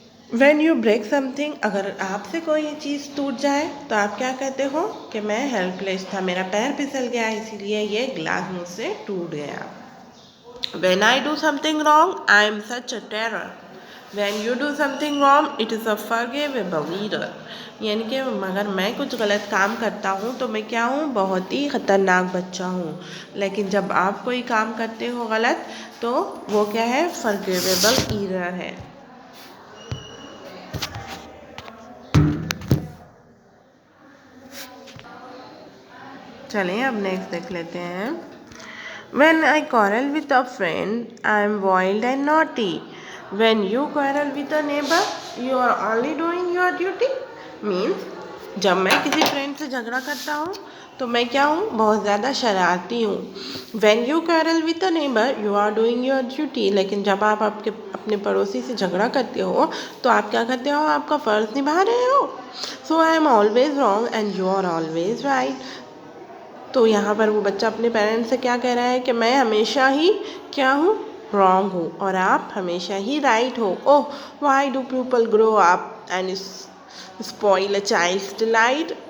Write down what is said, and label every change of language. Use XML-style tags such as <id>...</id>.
<en>When you break something,</en> <hi>अगर आपसे कोई चीज़ टूट जाए तो आप क्या कहते हो कि मैं हेल्पलेस था, मेरा पैर फिसल गया इसीलिए ये ग्लास मुझसे टूट गया।</hi> <en>When I do something wrong, I am such a terror. When you do something wrong, it is a forgivable error.</en> <hi>यानी कि अगर मैं कुछ गलत काम करता हूँ तो मैं क्या हूँ, बहुत ही ख़तरनाक बच्चा हूँ। लेकिन जब आप कोई काम करते हो गलत तो वो क्या है, forgivable error है। चलें अब नेक्स्ट देख लेते हैं।</hi> <en>When I quarrel with a friend, I am wild and naughty. When you quarrel with a neighbor, you are only doing your duty.</en> <hi>Means जब मैं किसी फ्रेंड से झगड़ा करता हूँ तो मैं क्या हूँ, बहुत ज़्यादा शरारती हूँ।</hi> <en>When you quarrel with a neighbor, you are doing your duty.</en> <hi>लेकिन जब आप अपने पड़ोसी से झगड़ा करते हो तो आप क्या करते हो, आपका फ़र्ज़ निभा रहे हो।</hi> <en>So I am always wrong and you are always right.</en> <hi>तो यहाँ पर वो बच्चा अपने पेरेंट्स से क्या कह रहा है कि मैं हमेशा ही क्या हूँ, रॉन्ग हूँ, और आप हमेशा ही राइट हो।</hi> <en>Oh, why do people grow up and spoil a child's delight.</en>